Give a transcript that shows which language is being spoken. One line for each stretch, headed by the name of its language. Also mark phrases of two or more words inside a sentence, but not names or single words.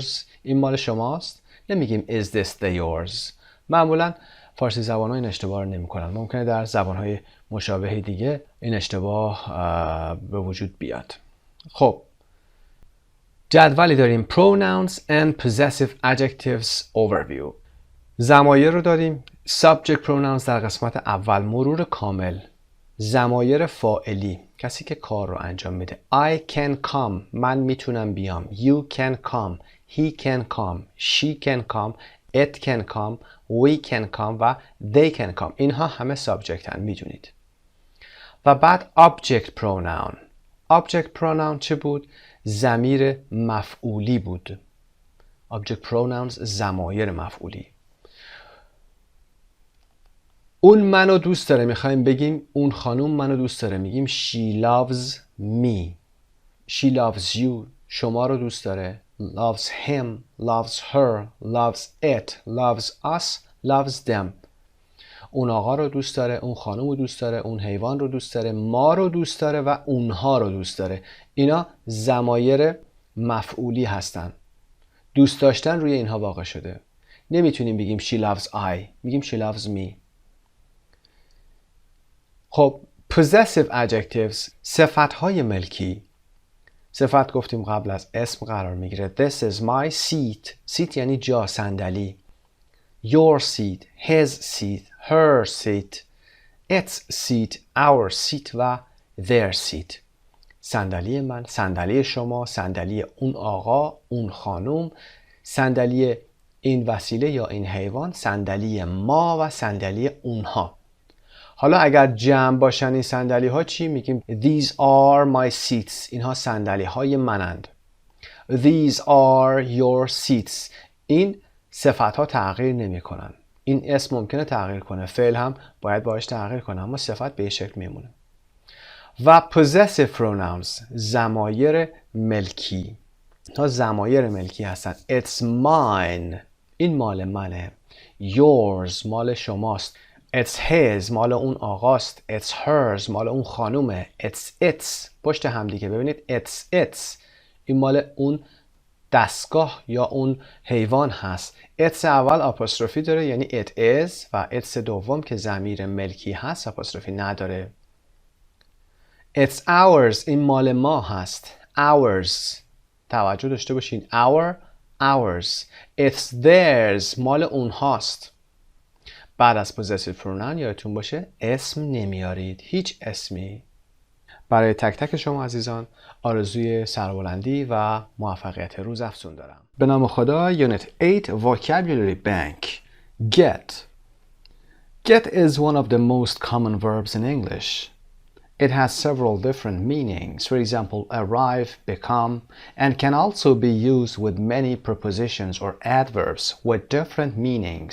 Persian: این مال شماست؟ نمیگیم
English: is this the yours.
Persian: معمولا فارسی زبان ها این اشتباه رو نمی کنن. ممکنه در زبان های مشابه دیگه این اشتباه به وجود بیاد. خب جدولی داریم
English: pronouns and possessive adjectives overview.
Persian: ضمایر رو داریم.
English: subject pronouns
Persian: در قسمت اول مرور کامل. ضمایر فاعلی کسی که کار رو انجام میده.
English: I can come
Persian: من میتونم بیام.
English: You can come he can come she can come it can come we can come و they can come.
Persian: اینها همه subject هن میدونید. و بعد
English: object pronoun. object pronoun
Persian: چه بود؟ ضمیر مفعولی بود.
English: object pronouns
Persian: ضمایر مفعولی. اون منو دوست داره، میخوایم بگیم اون خانوم منو دوست داره، میگیم
English: she loves me. she loves you،
Persian: شما رو دوست داره.
English: loves him، loves her، loves it، loves us، loves them.
Persian: اون آقا رو دوست داره، اون خانوم رو دوست داره، اون حیوان رو دوست داره، ما رو دوست داره و اونها رو دوست داره. اینا ضمایر مفعولی هستن. دوست داشتن روی اینها واقع شده. نمیتونیم بگیم
English: she loves I،
Persian: میگیم
English: she loves me.
Persian: خب
English: possessive adjectives،
Persian: صفتهای ملکی. صفت گفتیم قبل از اسم قرار میگیره.
English: This is my seat. seat
Persian: یعنی جا، صندلی.
English: Your seat، his seat، her seat، its seat، our seat و their seat.
Persian: صندلی من، صندلی شما، صندلی اون آقا، اون خانم، صندلی این وسیله یا این حیوان، صندلی ما و صندلی اونها. حالا اگر جمع باشن این صندلی ها چی؟
English: میگیم these are my seats.
Persian: اینها صندلی های منند.
English: These are your seats.
Persian: این صفت ها تغییر نمی کنن. این اسم ممکنه تغییر کنه، فعل هم باید باهاش تغییر کنه، اما صفت به این شکل میمونه. و
English: possessive pronouns،
Persian: ضمایر ملکی. تا ضمایر ملکی هستن.
English: It's mine،
Persian: این مال منه. Yours، مال شماست.
English: It's his،
Persian: مال اون آقاست.
English: It's hers،
Persian: مال اون خانومه. It's پشت هم دیگه ببینید it's این مال اون دستگاه یا اون حیوان هست. it's اول آپوستروفی داره یعنی
English: it is
Persian: و it's دوم که ضمیر ملکی هست آپوستروفی نداره.
English: It's ours،
Persian: این مال ما هست. Ours، توجه داشته باشین. ours.
English: It's theirs،
Persian: مال اونهاست. بعد از
English: possessive pronoun
Persian: یادتون باشه اسم نمیارید، هیچ اسمی. برای تک تک شما عزیزان آرزوی سربلندی و موفقیت روز افزون دارم. به نام خدا.
English: Unit 8 Vocabulary Bank. Get is one of the most common verbs in English. It has several different meanings. For example, arrive, become, and can also be used with many prepositions or adverbs with different meanings.